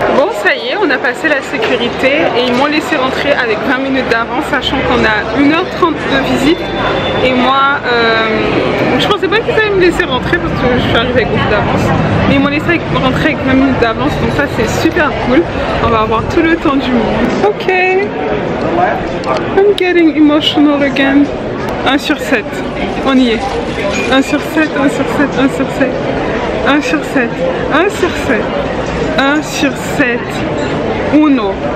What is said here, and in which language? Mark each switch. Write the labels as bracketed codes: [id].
[fr] Bon, ça y est, on a passé la sécurité et ils m'ont laissé rentrer avec 20 minutes d'avance, sachant qu'on a 1h30 de visite. Et moi, je pensais pas qu'ils allaient me laisser rentrer parce que je suis arrivée avec beaucoup d'avance. Mais ils m'ont laissé rentrer avec 20 minutes d'avance, donc ça c'est super cool. On va avoir tout le temps du monde. Ok. [en] I'm getting emotional again. [fr] 1 sur 7, on y est. 1 sur 7, 1 sur 7, 1 sur 7, 1 sur 7, 1 sur 7, 1 sur 7, uno.